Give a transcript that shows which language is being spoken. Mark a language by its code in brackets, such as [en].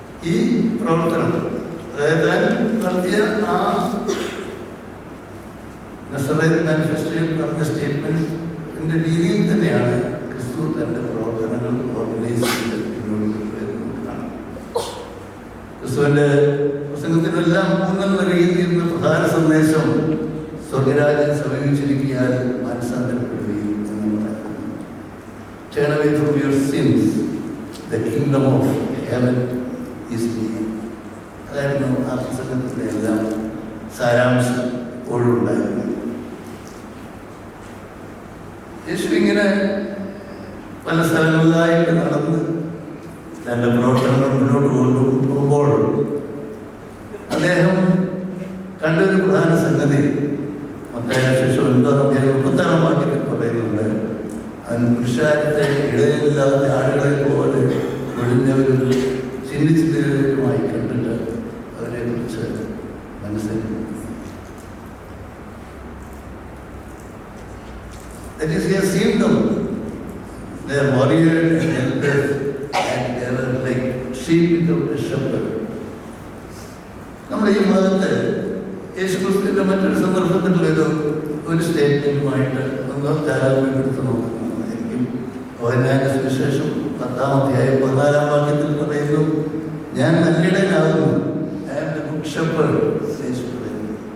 [ml] ഈ പ്രവർത്തനം, അതായത് നടത്തിയ ആ നസറേത്ത് മാനിഫെസ്റ്റോയിൽ പറഞ്ഞ സ്റ്റേറ്റ്മെന്റിന്റെ രീതിയിൽ തന്നെയാണ് ക്രിസ്തു തന്റെ പ്രവർത്തനങ്ങൾ ഓർഗനൈസ് ചെയ്ത് മുന്നോട്ട് കാണാം. ക്രിസ്തുവിന്റെ പ്രസംഗത്തിനെല്ലാം ഊന്നൽ നൽകിയിരുന്ന പ്രധാന സന്ദേശം സ്വർഗരാജ്യം സമീപിച്ചിരിക്കാൻ മാനസാന്തരപ്പെടുകയും എന്ന് പറയുന്നു. [en] Turn away from your sins, the kingdom of heaven is near. [ml] അതായിരുന്നു ആ പ്രസംഗത്തിൻ്റെ എല്ലാം സാരാംശം ഒഴിവുണ്ടായിരുന്നു. യേശു ഇങ്ങനെ പല സ്ഥലങ്ങളിലായിട്ട് നടന്ന് തൻ്റെ പ്രവർത്തനങ്ങൾ മുന്നോട്ട് കൊണ്ടുപോകുമ്പോൾ അദ്ദേഹം കണ്ടൊരു പ്രധാന സംഗതി മത്തായിയുടെ ശേഷം 9-ാം അധ്യായം 30-ാം വാക്യത്തിൽ പറയുന്നുണ്ട്. അവൻ പുരുഷാരത്തെ ഇടയില്ലാത്ത ആളുകളെ പോലെ ഒഴിഞ്ഞവരും ചിന്തിച്ചിരുമായി കണ്ടിട്ട് അവരെ കുറിച്ച് മനസ്സിലാക്കി. [en] That is, he has seen them. They are warriors and helpers, and they are like sheep without a shepherd. [ml] നമ്മുടെ ഈ ഭാഗത്ത് യേശുക്രിസ്തുവിന്റെ മറ്റൊരു സന്ദർഭത്തിലുള്ള ഒരു സ്റ്റേറ്റ്മെന്റുമായിട്ട് ഒന്ന് താരതമ്യപ്പെടുത്തി നോക്കുന്നതായിരിക്കും. യോഹന്നാന്റെ സുവിശേഷം 10-ാം അധ്യായം 14-ാം വാക്യത്തിൽ പറയുന്നു, ഞാൻ നല്ലിടനാകുന്നു, [en] I am the good shepherd. [ml] യേശു പറയുന്നു.